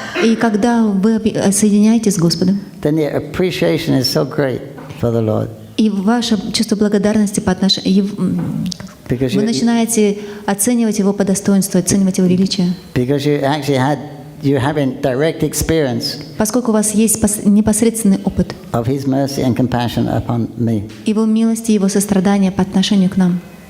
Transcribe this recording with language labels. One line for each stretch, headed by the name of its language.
Russian: И когда вы соединяетесь с Господом,
English: then your appreciation is so great for the Lord.
Russian: и ваше чувство благодарности по отношению, вы начинаете оценивать Его по достоинству, оценивать Его величие.
English: Because you're having direct experience
Russian: Поскольку у вас есть непосредственный опыт
English: of His mercy and compassion upon me.
Russian: Его милости, Его сострадания по отношению к нам.